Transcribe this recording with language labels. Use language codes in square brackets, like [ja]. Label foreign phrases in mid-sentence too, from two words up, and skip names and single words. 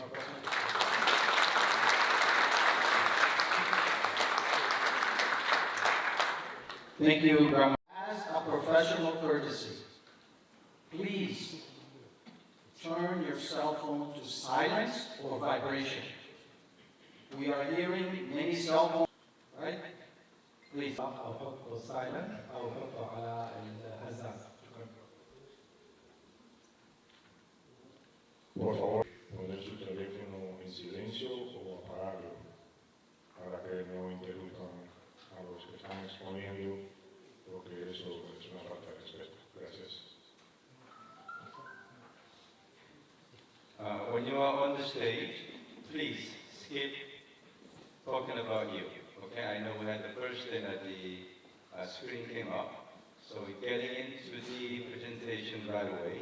[en] Thank you, Grandma. As a professional courtesy, please turn your cell phone to silence or vibration. We are hearing many cell phones, right? Please. [ar] أو حطه [en] silent [ar] أو حطه على الهزاز. [es] Por favor, poner su teléfono en silencio o apagarlo para que no interrumpan a los que están exponiendo, porque eso es una falta de respeto. Gracias. [en] When you are on the stage, please skip talking about you. Okay, I know we had the first thing that the screen came up, so we're getting into the presentation right away.